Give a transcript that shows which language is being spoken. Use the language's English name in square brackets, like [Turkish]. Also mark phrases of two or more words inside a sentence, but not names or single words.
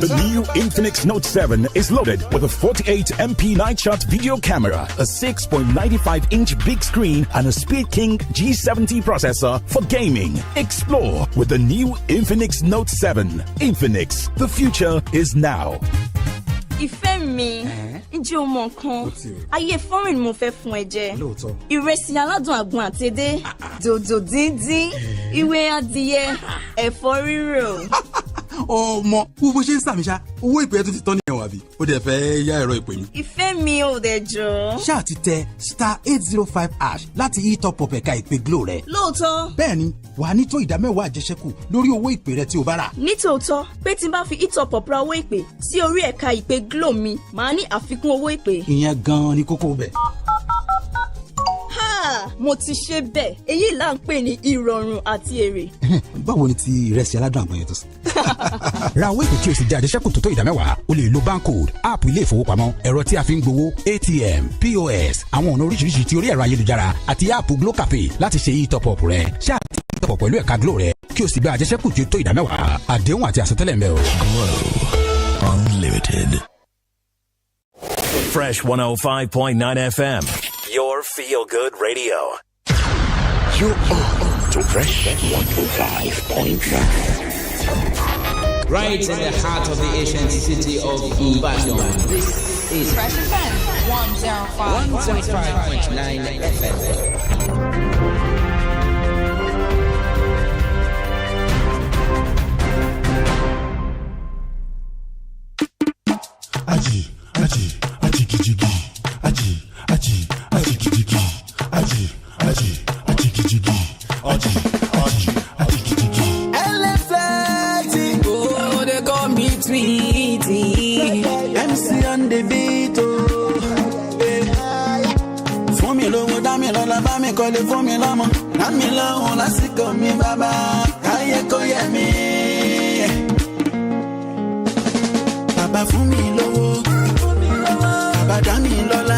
[English] The new Infinix Note 7 is loaded with a 48MP night shot video camera, a 6.95-inch big screen, and a Speed King G70 processor for gaming. Explore with the new Infinix Note 7. Infinix, the future is now. [Yoruba] Ìfẹ́ mi, ǹjẹ́ o mọ nǹkan? Ayé foreign mo fẹ́ fún ẹ jẹ. Lóòótọ́. Ìrẹsì aládùn àgbọn àti edé, dòdò díndín, ìwé adìyẹ, ẹ̀fọ́ rírò. Ọmọ, wo bó ṣe ń sàmì ṣá, owó ìpè tó ti tán ní ẹ̀wọ̀n àbí? Ó dẹ̀ fẹ́ yá ẹ̀rọ ìpè mi. Ìfẹ́ mi ò dẹ̀ jọ. Ṣáà ti tẹ *805# láti [English] e-top up [Yoruba] ẹ̀ka ìpè Glo rẹ̀. Lóòótọ́. Bẹ́ẹ̀ni, wàá ní tó ìdámẹ́wàá àjẹsẹ́kù lórí owó ìpè rẹ tí o bá rà. Nítòótọ́, pé tí n bá fi [English] e-top up [Yoruba] ra owó ìpè sí orí ẹ̀ka ìpè Glo mi, màá ní àfikún owó ìpè. Ìyẹn gan-an ni kókó bẹ̀. Mo ti ṣe bẹ́ẹ̀. Èyí là ń pè ní ìrọ̀rùn àti èrè. Báwo ni ti ìrẹsì aládùn àgbọn yẹn tó sí? Ra owó ìpè kí o sì jẹ àjẹsẹ́kù tó ìdámẹ́wàá. O lè lo barcode, app ilé ìfowópamọ́, ẹ̀rọ tí a fi ń gbowó, ATM, POS, àwọn ọ̀nà oríṣiríṣi ti orí ẹ̀rọ ayélujára àti app Glo Cafe láti ṣe e-top up rẹ. Ṣáà ti [English] e-top up [Yoruba] pẹ̀lú ẹ̀ka Glo rẹ kí o sì gba àjẹsẹ́kù tí ó tó ìdámẹ́wàá. Àdéhùn àti àsọtẹ́lẹ̀ ń bẹ o. [English] Glow Unlimited. Fresh 105.9 FM. Your feel-good radio. You are to Fresh 105.9. Right in the heart of the ancient city of Ibadan. This is Fresh FM 105.9 FM. Aji, kijigi. Aji, kijigi. Aji, kijigi. Aji, kijigi. Elephant, oh, they call me Tweety. MC on the beat, oh. [Yoruba] Fún mi lówó, dá mi lọ́lá, bá mi kọ́lé, fún mi lọ́mọ. Dá mi lọ́hùn lásìkò mi bàbá, káyé kó yẹ mí. Bàbá fún mi lówó, bàbá dá mi lọ́lá.